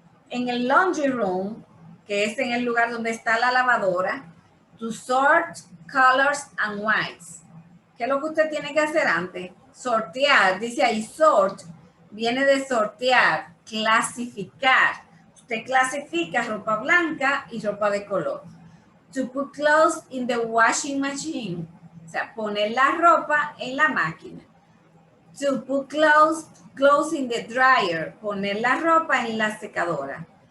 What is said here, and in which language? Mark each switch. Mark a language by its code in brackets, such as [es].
[es] En el laundry room, que es en el lugar donde está la lavadora, [en] to sort colors and whites. [es] ¿Qué es lo que usted tiene que hacer antes? Sortear, dice ahí sort, viene de sortear, clasificar. Usted clasifica ropa blanca y ropa de color. [en] To put clothes in the washing machine. [es] O sea, poner la ropa en la máquina. [en] To put clothes in the dryer. [es] Poner la ropa en la secadora.